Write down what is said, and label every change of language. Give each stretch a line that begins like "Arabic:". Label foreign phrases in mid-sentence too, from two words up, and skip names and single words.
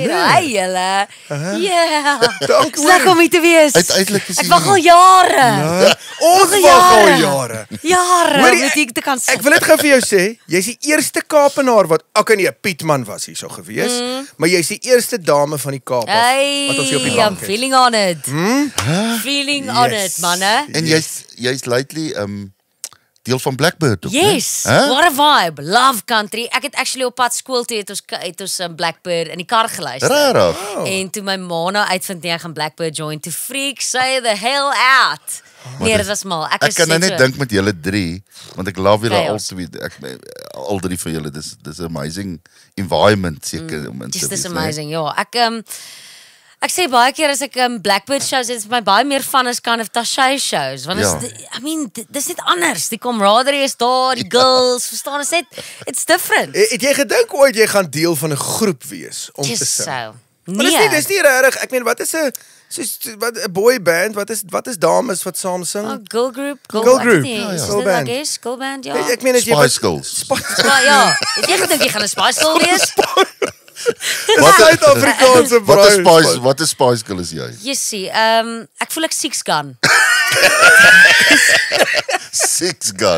Afrikaans: Hey julle. Ja. Dankie. Lekker om hier te wees. Uiteindelik is Ek jy- wag al jare. Ons Nog wag al jare. jare. Jare Hoorie, om met hier te kan sit. Ek wil dit gou vir jou sê, jy's die eerste Kaapenaar wat nee, Pietman was hier so gewees, maar jy's die eerste dame van die Kaap af Hey, wat ons hier op die
English: I'm
Afrikaans: bank het.
English: feeling on it. Feeling on Yes. it,
Afrikaans: manne. En jy's lately deel van Blackbird ook,
English: Yes,
Afrikaans: né? Huh?
English: what a vibe. Love country.
Afrikaans: Ek het actually op pad skool toe het ons Blackbird in die kar geluister. Regtig? En toe my ma nou uitvind jy gaan Blackbird join
English: to freak say the hell out.
Afrikaans: Nee, dit was mal. Ek kan nou net dink met julle drie, want ek love julle al
English: Chaos.
Afrikaans: twee. Al drie van julle. Dis
English: amazing environment
Afrikaans: seker om in te
English: Just
Afrikaans: wees, is né?
English: amazing.
Afrikaans: Ja, ek sê baie keer as ek Blackbird shows, dit is my baie meer fun as
English: kind of
Afrikaans: Tashay shows, want Ja. dis net anders. Die camaraderie is daar, die girls, verstaan, is net
English: it's different.
Afrikaans: Het jy gedink ooit jy gaan deel van 'n groep wees om te Just sing? so. Maar Nee. dis nie regtig. Ek meen, wat is 'n boy band? Wat is dames wat saam sing?
English: Oh, girl group, Girl group.
Afrikaans: Ja, Ja. ja.
English: Girl band. Girl band, ja.
Afrikaans: Ek meen as jy Spice Girls. Maar ja, het jy gedink jy gaan 'n Spice Girl wees? Suid-Afrikaanse bruid. Wat is Spice Girl is jy? Jessie, ek voel ek Six Gun. Six Gun.